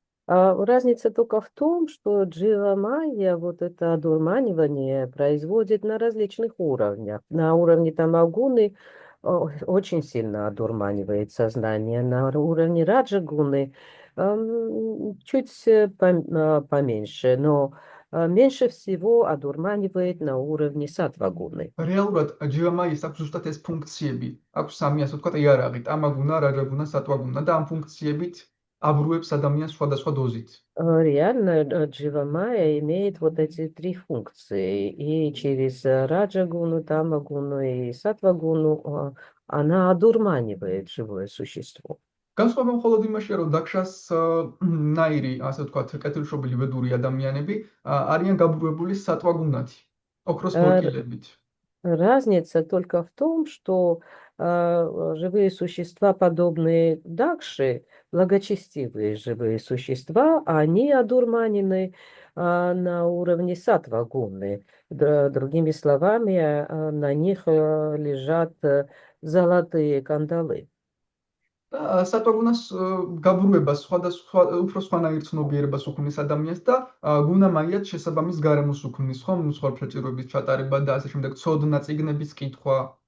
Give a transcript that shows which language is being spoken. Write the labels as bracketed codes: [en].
[ru] Разница только в том, что Джива Майя, вот это одурманивание производит на различных уровнях. На уровне Тамагуны очень сильно одурманивает сознание, на уровне Раджагуны чуть поменьше, но меньше всего одурманивает на уровне Сатвагуны. [ka] რეალურად ჯივა მაიას აქვს ზუსტად ეს ფუნქციები. აქვს სამი, ასე ვთქვათ, იარაღი: ტამაგუნა, რაჯაგუნა, სატვაგუნა და ამ функციებით აბურუებს ადამიანს სხვადასხვა დოზით. [ru] Реально Джива Майя имеет вот эти три функции. И через Раджагуну, Тамагуну и Сатвагуну она одурманивает живое существо. [ka] განსხვავება მხოლოდ იმაშია, რომ დაქშას ნაირი, ასე ვთქვათ, კეთილშობილი ვედური ადამიანები არიან გაბურებული სატვაგუნათი, ოქროს მორკილებით. [ru] Разница только в том, что живые существа, подобные Дакши, благочестивые живые существа, они одурманены на уровне сатвагуны. Другими словами, на них лежат золотые кандалы. [ka] სატვაგუნას გაბურებას სხვადასხვა უფრო სხვანაირ ცნობიერებას უქმნის ადამიანს და გუნა მაიაც შესაბამის გარემოს уქმნის, ხომ, მსხვერპლჭიროების ჩატარება და ასე შემდეგ, ცოდნა, წიგნების კითხვა.